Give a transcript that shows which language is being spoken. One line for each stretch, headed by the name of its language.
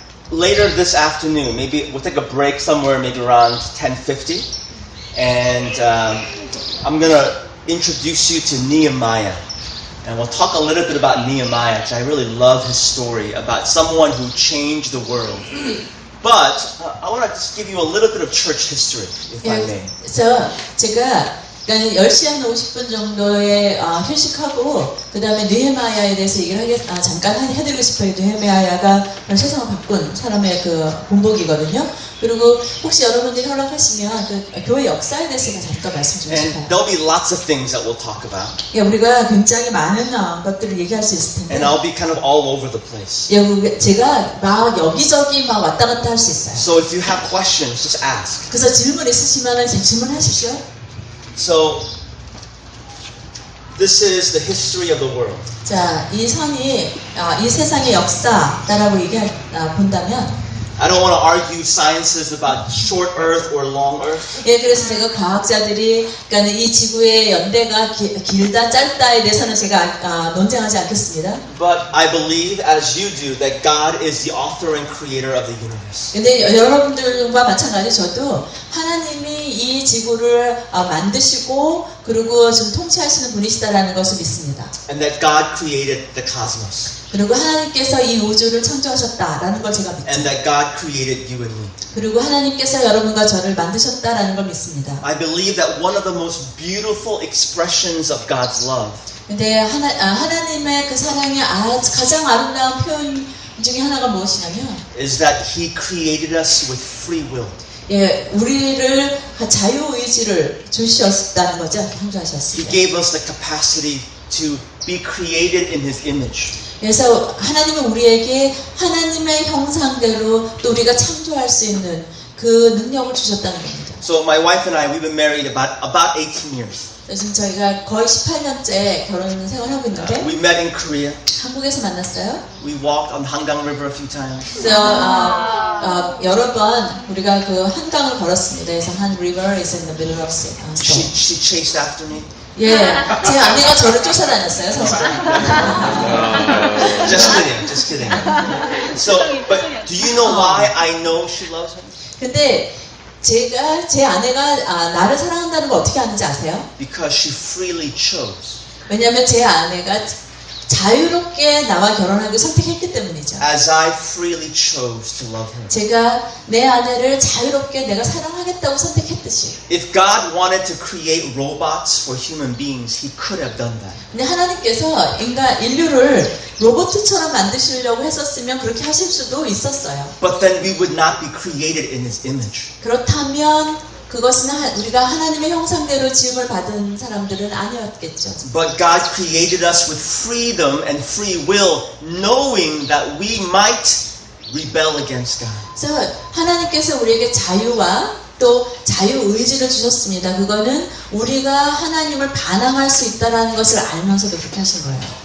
English: Later this afternoon, maybe we'll take a break somewhere, maybe around 10:50, and I'm gonna introduce you to Nehemiah. And we'll talk a little bit about Nehemiah, because I really love his story about someone who changed the world. But I want to just give you a little bit of church history, if I may.
Korean: 그래서 제가 10시 한 50분 정도에 휴식하고 그 다음에 느헤마야에 대해서 얘기를 잠깐 해드리고 싶어요. 느헤마야가 세상을 바꾼 사람의 그 본복이거든요. 그리고 혹시 여러분들이 허락하시면 그 교회 역사에 대해서 잠깐 말씀드리고
English: And
Korean: 싶어요.
English: there'll be lots of things that we'll talk about.
Korean: 예, 우리가 굉장히 많은 것들을 얘기할 수 있을 텐데
English: And I'll be kind of all over the place.
Korean: 예, 제가 막 여기저기 막 왔다 갔다 할 수 있어요.
English: So if you have questions, just ask.
Korean: 그래서 질문 있으시면 질문하십시오.
English: So this is the history of the world.
Korean: 자, 이 선이 이 세상의 역사다라고 본다면
English: I don't want to argue sciences about short Earth or long Earth.
Korean: 예, 그래서 제가 과학자들이 그러니까 이 지구의 연대가 길다 짧다에 대해서는 제가 논쟁하지 않겠습니다.
English: But I believe, as you do, that God is the author and creator of the universe.
Korean: 근데 여러분들과 마찬가지 저도 하나님이 이 지구를 만드시고 그리고 좀 통치하시는 분이시다라는 것을 믿습니다.
English: And that God created the cosmos.
Korean: 그리고 하나님께서 이 우주를 창조하셨다라는 걸 제가 믿죠.
English: And that God created you and me.
Korean: 그리고 하나님께서 여러분과 저를 만드셨다라는 걸 믿습니다.
English: I believe that one of the most beautiful expressions of God's love
Korean: 근데 하나님의 그 사랑의 가장 아름다운 표현 중에 하나가 무엇이냐면
English: is that He created us with free will.
Korean: 예, 우리를 자유의지를 주셨다는 거죠.
English: He
Korean: 창조하셨습니다.
English: gave us the capacity to be created in His image.
Korean: 그래서 하나님은 우리에게 하나님의 형상대로 또 우리가 창조할 수 있는 그 능력을 주셨다는 겁니다.
English: So my wife and I, we've been married about 18 years.
Korean: 지금 저희가 거의 18년째 결혼 생활하고 있는데
English: We met in Korea.
Korean: 한국에서 만났어요.
English: We walked on Hangang River a few times.
Korean: 그래서 여러 번 우리가 그 한강을 걸었습니다. 그래서 한
English: river is in the middle of sea. She chased after me.
Korean: 예, 제 아내가 저를 쫓아다녔어요, 사실은.
English: Just kidding, just kidding. So, but do you know why I know she loves him?
Korean: 근데 제 아내가 나를 사랑한다는 걸 어떻게 아는지 아세요?
English: Because she freely chose.
Korean: 왜냐하면 제 아내가 자유롭게 나와 결혼하기 선택했기 때문이죠.
English: As I freely chose to love her.
Korean: 제가 내 아내를 자유롭게 내가 사랑하겠다고 선택했듯이.
English: If God wanted to create robots for human beings, He could have done that.
Korean: 근데 하나님께서 인류를 로봇처럼 만드시려고 했었으면 그렇게 하실 수도 있었어요.
English: But then we would not be created in His image.
Korean: 그렇다면 그것은 우리가 하나님의 형상대로 지음을 받은 사람들은 아니었겠죠.
English: But God created us with freedom and free will, knowing that we might rebel against God.
Korean: 그래서 하나님께서 우리에게 자유와 또 자유의지를 주셨습니다. 그거는 우리가 하나님을 반항할 수 있다는 것을 알면서도 그렇게 하신 거예요.